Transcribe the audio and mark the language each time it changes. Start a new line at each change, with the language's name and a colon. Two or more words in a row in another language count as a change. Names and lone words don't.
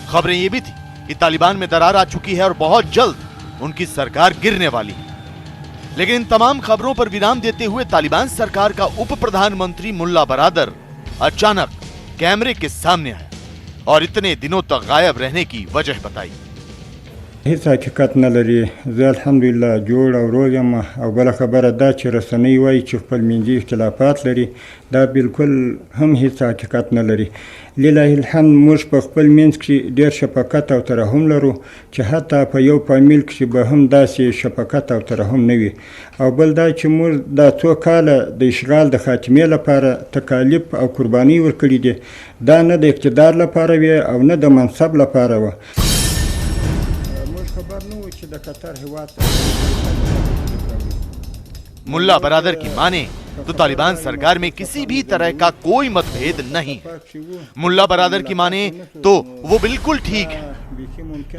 Hindi: खबरें ये भी थी कि तालिबान में दरार आ चुकी है और बहुत जल्द उनकी सरकार गिरने वाली है। लेकिन इन तमाम खबरों पर विराम देते हुए तालिबान सरकार का उप प्रधानमंत्री मुल्ला बरादर अचानक कैमरे के सामने आए और इतने दिनों तक गायब रहने की वजह बताई।
Pashto: هیڅ حقیقت نه لري. زه الحمدلله جوړ او روغ یم. او بله خبره دا چې رسنۍ وایي چې خپل منځي اختلافات لري، دا بالکل هم هیڅ حقیقت نه لري. لله الحمد موږ په خپل منځ کې ډېر شفقت او ترحم لرو چې حتی په یو فامیل کې به هم داسې شفقت او ترحم نه وي. او بل دا چې موږ دا څو کاله د اشغال د خاتمې لپاره تکالیف او قرباني ورکړي دي، دا نه د اقتدار لپاره وي او نه د منصب لپاره وه.
Hindi: मुल्ला बरादर की माने तो तालिबान सरकार में किसी भी तरह का कोई मतभेद नहीं है। मुल्ला बरादर की माने तो वो बिल्कुल ठीक है।